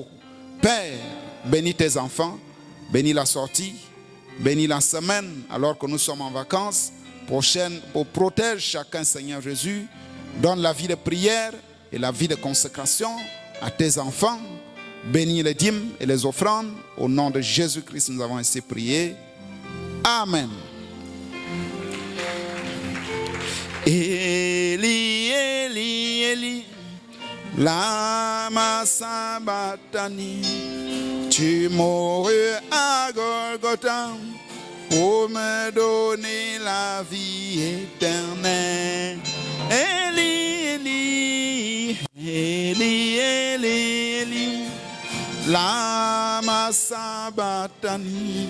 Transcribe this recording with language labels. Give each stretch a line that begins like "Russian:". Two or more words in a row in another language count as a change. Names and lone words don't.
French: Père, bénis tes enfants, bénis la sortie, bénis la semaine alors que nous sommes en vacances. Protège chacun, Seigneur Jésus. Donne la vie de prière et la vie de consécration à tes enfants. Bénis les dîmes et les offrandes. Au nom de Jésus-Christ, nous avons ainsi prié. Amen.
Aramaic: Eli, Eli, Eli, lama sabachthani.
French: Tu mourus à Golgotha pour me donner la vie éternelle.
Aramaic: Eli, Eli, Eli, Eli, Eli, lama sabachthani.